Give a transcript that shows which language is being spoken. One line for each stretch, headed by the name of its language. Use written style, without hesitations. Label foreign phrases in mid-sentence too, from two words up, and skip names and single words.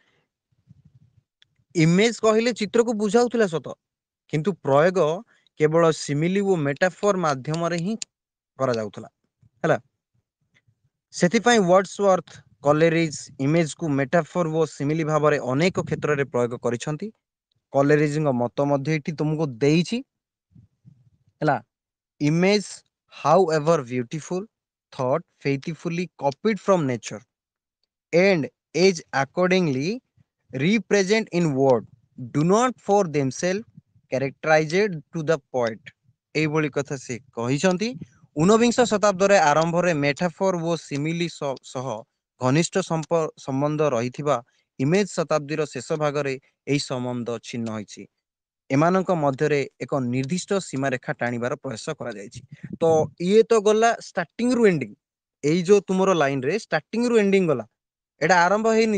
Odia: ଇମେଜ କହିଲେ ଚିତ୍ରକୁ ବୁଝାଉଥିଲା ସତ କିନ୍ତୁ ପ୍ରୟୋଗ କେବଳ ସିମିଲି ଓ ମେଟାଫୋର ମାଧ୍ୟମରେ ହିଁ କରାଯାଉଥିଲା ହେଲା ସେଥିପାଇଁ ୱାର୍ଡସୱର୍ଥ କଲେରିଜ ଇମେଜକୁ ମେଟାଫୋର ଓ ସିମିଲି ଭାବରେ ଅନେକ କ୍ଷେତ୍ରରେ ପ୍ରୟୋଗ କରିଛନ୍ତି କଲେରିଜଙ୍କ ମତ ମଧ୍ୟ ଏଠି ତୁମକୁ ଦେଇଛି ହେଲା
English: image however beautiful thought faithfully copied from nature and is accordingly represent in word do not for themselves characterized to the poet
Odia: ଏଇଭଳି କଥା ସେ କହିଛନ୍ତି ଊନବିଂଶ ଶତାବ୍ଦୀରେ ଆରମ୍ଭରେ ମେଟାଫୋର ଓ ସିମିଲି ସହ ଘନିଷ୍ଠ ସମ୍ବନ୍ଧ ରହିଥିବା ଇମେଜ ଶତାବ୍ଦୀର ଶେଷ ଭାଗରେ ଏହି ସମ୍ବନ୍ଧ ଛିନ୍ନ ହୋଇଛି ଏମାନଙ୍କ ମଧ୍ୟରେ ଏକ ନିର୍ଦ୍ଦିଷ୍ଟ ସୀମାରେଖା ଟାଣିବାର ପ୍ରୟାସ କରାଯାଇଛି ତ ଇଏ ତ ଗଲା ଷ୍ଟାର୍ଟିଂ ରୁ ଏଣ୍ଡିଂ ଏଇ ଯୋଉ ତୁମର ଲାଇନ ରେ ଷ୍ଟାର୍ଟିଂ ରୁ ଏଣ୍ଡିଂ ଗଲା ଏଇଟା ଆରମ୍ଭ ହେଇନି